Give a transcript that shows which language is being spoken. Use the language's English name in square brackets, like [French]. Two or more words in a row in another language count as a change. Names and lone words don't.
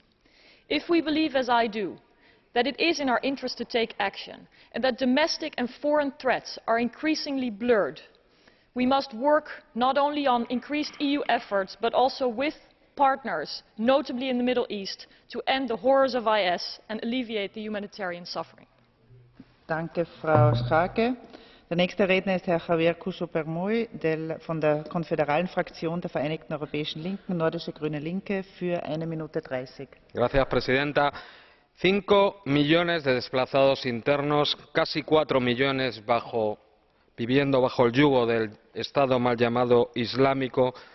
[English] If we believe, as I do, that it is in our interest to take action and that domestic and foreign threats are increasingly blurred, we must work not only on increased EU efforts but also with partners, notably in the Middle East, to end the horrors of IS and alleviate the humanitarian suffering. [German] Danke, Frau Schaake. Der nächste Redner ist Herr Javier Cuso-Permuy von der konföderalen Fraktion der Vereinigten Europäischen Linken, Nordische Grüne Linke, für 1 Minute 30. [Spanish] Gracias, Presidenta. 5 millones de desplazados internos, casi 4 millones viviendo bajo el yugo del Estado mal llamado islámico,